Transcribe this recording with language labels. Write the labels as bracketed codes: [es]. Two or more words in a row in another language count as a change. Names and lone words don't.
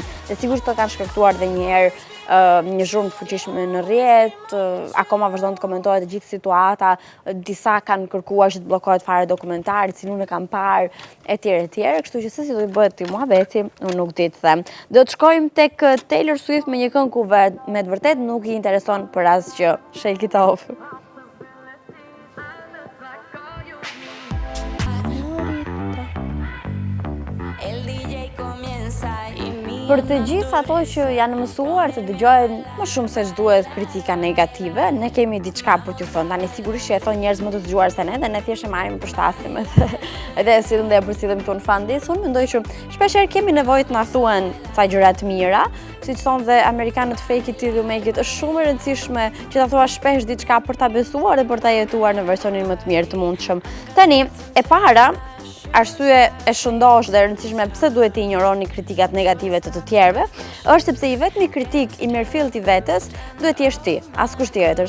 [sq] Dhe sigurisht të kanë shkaktuar edhe një herë një zhurmë të fuqishme në rrjet, akoma vazhdon të komentohet gjithë situata, disa kanë kërkuar që të bllokohet fare dokumentari, cilun e kanë parë, etj, kështu që se si do të bëhet ti muhabeti, unë nuk di të them. Do të shkojmë tek Taylor Swift me një këngë ku me të vërtet nuk i intereson për asgjë. [en] Shake it off. [sq] Për të gjithë ato që janë mësuar të dëgjojnë më shumë se ç'duhet kritika negative, ne kemi diçka për t'ju thënë. Tani sigurisht që e thonë njerëz më të dëgjuar se ne, dhe ne thjesht e marrim përshtasim edhe sillen dhe e përsillim këtu në [en] Fan Day. [sq] Unë mendoj që shpeshherë kemi nevojë të na thuhen ca gjëra të mira, siç thonë dhe amerikanët, [en] fake it till you make it. [sq] Është shumë e rëndësishme që ta thuash shpesh diçka për ta besuar dhe për ta jetuar në versionin më të mirë të mundshëm. Tani, e para, arsye e shëndosh dhe e rëndësishme pse duhet të injoroni kritikat negative të tjerëve, është sepse i vetmi kritik i mirëfillt i vetes duhet të jesh ti, askush tjetër.